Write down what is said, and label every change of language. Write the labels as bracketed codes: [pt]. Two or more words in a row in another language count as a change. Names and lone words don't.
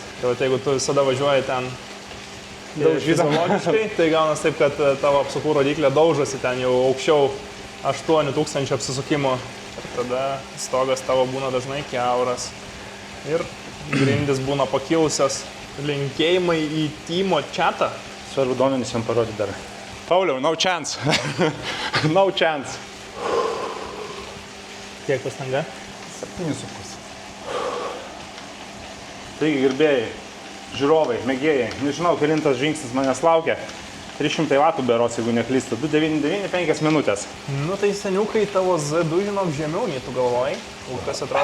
[lt] Tai jeigu tu visada važiuoji ten fiziologiškai, tai gaunas taip, kad tavo apsukų rodiklė daužosi ten jau aukščiau 8000 apsisukimų. Ir tada stogas tavo būna dažnai kiauras. Ir grindys būna pakilusios. Linkėjimai į Timo chatą. Svarbu duomenys jam parodyti dar. Pauliau, [en] no chance. No chance. [lt] Kiek pastanga? 7,5. Taigi, gerbėjai, žiūrovai, mėgėjai, nežinau, kelintas žingsnis manęs laukia. 300 vatų berods, jeigu neklystu. 2,99, 5 minutės. Nu tai seniukai tavo Z2 žinok žemiau nei tu galvojai.